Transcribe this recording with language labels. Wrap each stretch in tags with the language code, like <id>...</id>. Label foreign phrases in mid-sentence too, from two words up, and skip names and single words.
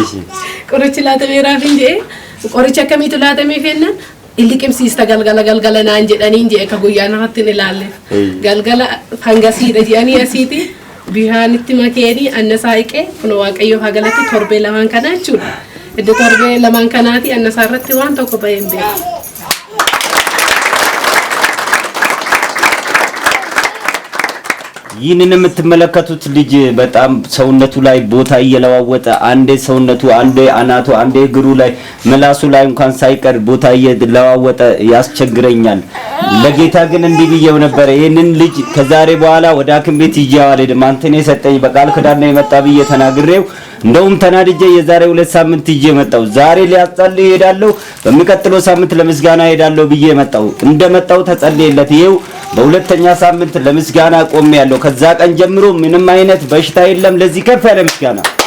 <om>Qorichi laatameeraaf hin jedhe. Qorichi akkamiitu laatamee fennaan illiqimsiista galgala naan jedhanii hin jedhe akka guyyaan irratti hin ilaalleef. Galgala hangasiidha jedhanii asiiti bishaanitti makeenii annasaa hiqee kun waaqayyoof hagalatti torbee lamaan kanaa jechuudha. Iddoo torbee lamaan kanaati annasaa irratti waan tokko bahee hin beeku.</om> <am>ይህንን የምትመለከቱት ልጅ በጣም ሰውነቱ ላይ ቦታ እየለዋወጠ አንዴ ሰውነቱ አንዴ አናቱ አንዴ እግሩ ላይ ምላሱ ላይ እንኳን ሳይቀር ቦታ እየለዋወጠ ያስቸግረኛል ለጌታ ግን እንዲህ ብየው ነበር ይሄንን ልጅ ከዛሬ በኋላ ወደ ሐኪም ቤት ይያው አልሄድም አንተኔ ሰጠኝ በቃል ክዳን ነው የመጣ ብዬ ተናግሬው እንደውም ተናድጄ የዛሬ 2 ሳምንት ይዤ መጣው ዛሬ ሊያጸልይ ሄዳለሁ በሚቀጥለው ሳምንት ለምስጋና ሄዳለሁ ብዬ መጣው እንደመጣው ተጸልየለት ይሄው በሁለተኛ ሳምንት ለምስጋና ቆሜ ያለው ከዛ ቀን ጀምሮ ምንም አይነት በሽታ የለም ለዚህ ከፍ ያለ ምስጋና</am>